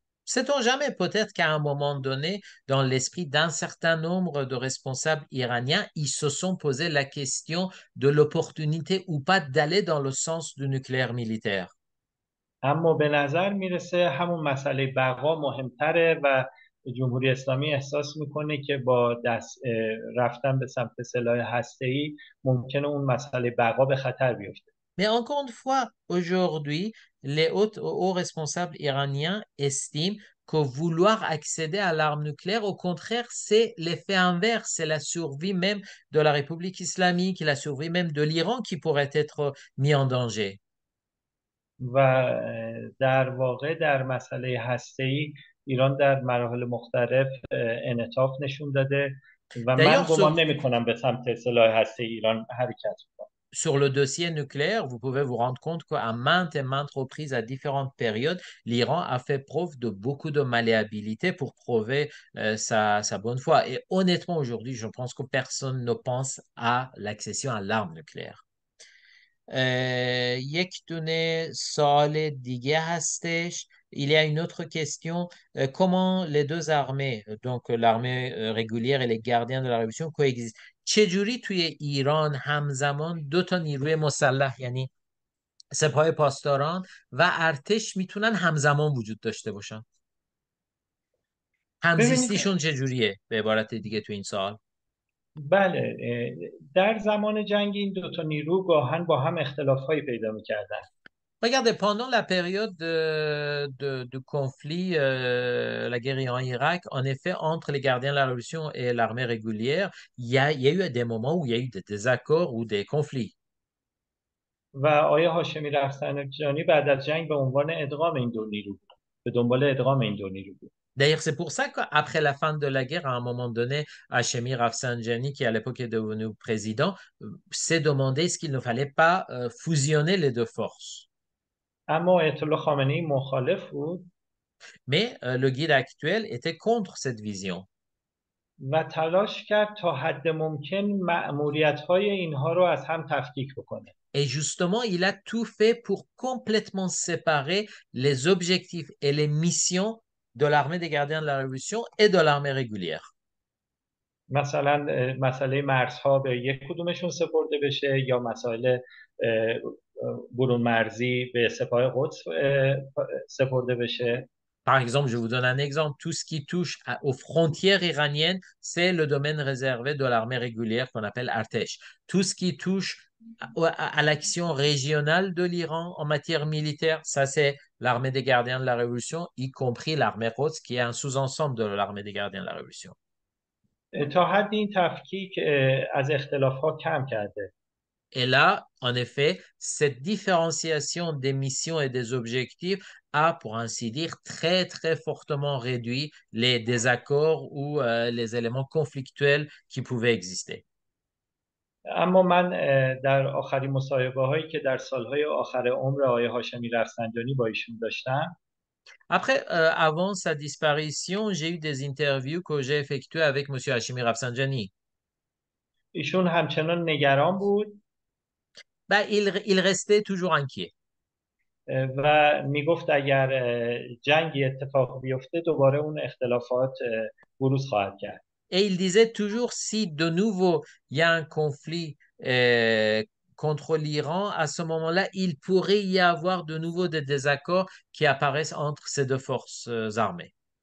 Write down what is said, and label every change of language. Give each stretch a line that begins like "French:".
French: Sait-on jamais, peut-être qu'à un moment donné, dans l'esprit d'un certain nombre de responsables iraniens, ils se sont posé la question de l'opportunité ou pas d'aller dans le sens du nucléaire militaire.
Persian: اما به نظر میرسه همون مسئله بقا مهمتره و جمهوری اسلامی احساس میکنه که با رفتن به سمت سلاح هسته‌ای ممکنه اون مسئله بقا به خطر بیفته.
French: Mais encore une fois, aujourd'hui, les hauts responsables iraniens estiment que vouloir accéder à l'arme nucléaire, au contraire, c'est l'effet inverse, c'est la survie même de la République islamique, la survie même de l'Iran qui pourrait être mis en danger.
Persian: و در واقع در مسئله هسته‌ای ایران در مراحل مختلف انعطاف نشون داده و من
French: D'ailleurs,
Persian: گمان نمی‌کنم به سمت سلاح هسته‌ای ایران حرکت کنه.
French: sur le dossier nucléaire, vous pouvez vous rendre compte qu'à maintes et maintes reprises, à différentes périodes, l'Iran a fait preuve de beaucoup de malléabilité pour prouver sa bonne foi. Et honnêtement, aujourd'hui, je pense que personne ne pense à l'accession à l'arme nucléaire.
Persian: یک دونه سوال دیگه هستش.
French: Il y a une autre question. Comment les deux armées, donc l'armée régulière et les gardiens de la révolution, coexistent؟
Persian: چجوری توی ایران همزمان دو تا نیروی مسلح یعنی سپاه پاسداران و ارتش میتونن همزمان وجود داشته باشن؟ ببینید، همزیستیشون چجوریه به عبارت دیگه تو این سال؟ بله، در زمان جنگ این دو تا نیرو گاهن با هم اختلاف‌هایی پیدا می‌کردن.
French: Regardez, pendant la période de conflit, la guerre Iran-Irak, en effet, entre les gardiens de la révolution et l'armée régulière, il y a eu des moments où il y a eu des désaccords ou des conflits.
Persian: و آقای هاشمی رفسنجانی بعد از جنگ به عنوان ادغام این دو نیرو بود. به دنبال ادغام این دو نیرو بود.
French: D'ailleurs, c'est pour ça qu'après la fin de la guerre, à un moment donné, Hachemi Rafsanjani, qui à l'époque est devenu président, s'est demandé est-ce qu'il ne fallait pas fusionner les deux forces.
Persian: اما آیت الله خامنه‌ای مخالف بود
French: Mais le guide actuel était contre cette vision.
Persian: و تلاش کرد تا حد ممکن مأموریت‌های اینها رو از هم تفکیک بکنه.
French: Et justement, il a tout fait pour complètement séparer les objectifs et les missions de l'armée des gardiens de la Révolution et de l'armée régulière.
Persian: مثلا مسئله مرزها به یک کدومشون سپرده بشه یا مسائل برون مرزی به سپاه قدس سپرده بشه.
French: Par exemple, je vous donne un exemple, tout ce qui touche aux frontières iraniennes, c'est le domaine réservé de l'armée régulière qu'on appelle Artesh. Tout ce qui touche à l'action régionale de l'Iran en matière militaire, ça c'est l'armée des gardiens de la Révolution, y compris l'armée Quds, qui est un sous-ensemble de l'armée des gardiens de la Révolution.
Persian: تا حد این تفکیک از اختلاف‌ها کم کرده.
French: Et là, en effet, cette différenciation des missions et des objectifs a, pour ainsi dire, très, très fortement réduit les désaccords ou les éléments conflictuels qui pouvaient exister.
Persian: اما من در آخرین مصاحبه هایی که در سالهای آخر عمر آقای هاشمی رفسنجانی با ایشون داشتم،
French: Après, avant sa disparition, j'ai eu des interviews que j'ai effectuées avec M. Hashimi Rafsanjani.
Persian: ایشون همچنان نگران بود
French: Ben, il restait toujours inquiet.
Persian: و میگفت اگر جنگی اتفاق بیفته دوباره اون اختلافات بروز خواهد کرد.
French: Et il disait toujours, si de nouveau il y a un conflit contre l'Iran, à ce moment-là, il pourrait y avoir de nouveau des désaccords qui apparaissent entre ces deux forces armées.